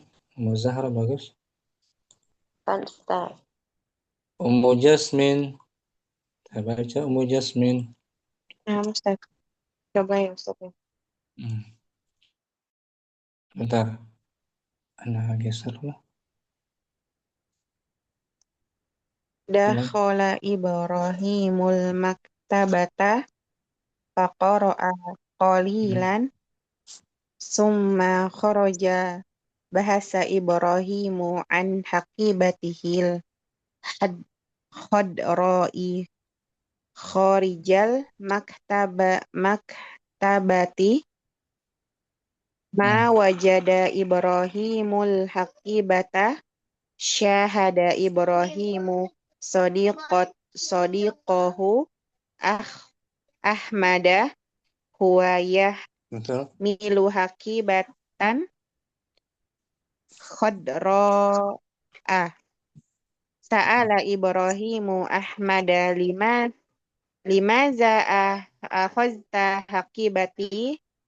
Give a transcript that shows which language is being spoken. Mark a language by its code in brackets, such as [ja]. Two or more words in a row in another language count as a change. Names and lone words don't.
[id] Ummu Zahra bagus. Kan Ustaz. Ummu Jasmin. Kita baca Ummu Jasmin. Nah, Ustaz. Coba ya Ustaz. Bentar. Ana geser lah. [ar] دخل إبراهيم المكتبة فقرأ قليلا ثم خرج بحث إبراهيم عن حقيبته الخضراء خارج المكتبة ما وجد إبراهيم الحقيبة شاهد إبراهيم صديقه أحمد هو يحمل حقيبة خضراء. سأل إبراهيم أحمد لماذا أخذت حقيبتي.